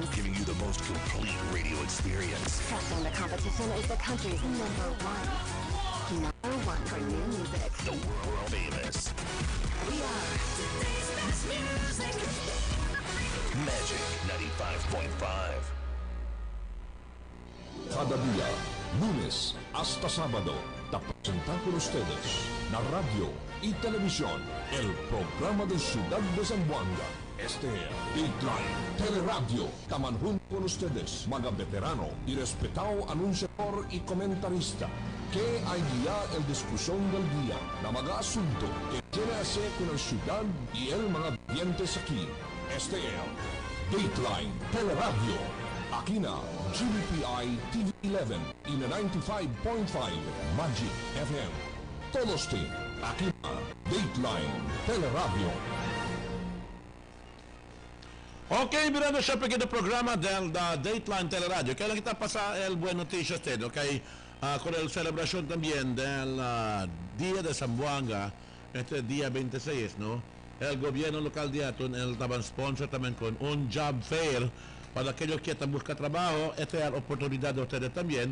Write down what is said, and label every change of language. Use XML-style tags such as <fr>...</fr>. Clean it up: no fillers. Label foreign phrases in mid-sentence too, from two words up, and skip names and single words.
<en>Giving you the most complete radio experience. Trusting the competition is the country's number one. Number one for new music. The world famous. We are Today's best music. Magic 95.5.</en> <cbk>Cada día, lunes hasta sábado, te presentan con ustedes la radio y televisión, el programa de Ciudad de Zamboanga, Este Dateline Teleradio. Tamanhun con ustedes, mga veterano y respetado anunciador y comentarista, que hay día el discusión del día na mga asunto que tiene hacer con la ciudad y el mga dientes aquí. Este Dateline Teleradio. Aquí na gbpitv11 y na 95.5 Magic FM. Todos ti, aquí na Dateline Teleradio. Okay, mirando siya pagkita programa del Dateline Teleradio. Kaya lang kita pasa el buen noticias din, okay? Con el celebración también del Día de Zamboanga, este día 26, ¿no? El gobierno local de Atun, el taban sponsor también con un</cbk> <en>job fair</en> <cbk>para aquellos que están buscando trabajo. Esta es la oportunidad de ustedes también.</cbk>